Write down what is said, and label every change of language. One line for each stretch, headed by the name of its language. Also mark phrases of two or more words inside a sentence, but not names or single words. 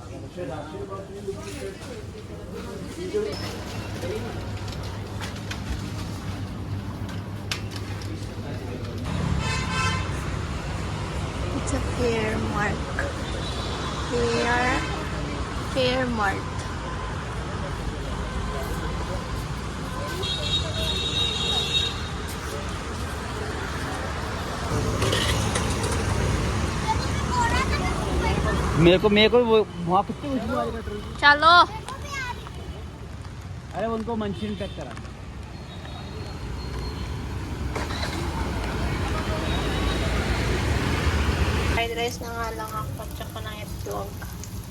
English: It's a fair mark. Fair mart.
Hindi: मेरे को वो वहाँ कितने खुशबू आ रही है पेट्रोल की? Chalo! अरे उनको मंचूरियन पैक करा.
Filipino: Fried rice na nga lang ako, tsaka ng hotdog.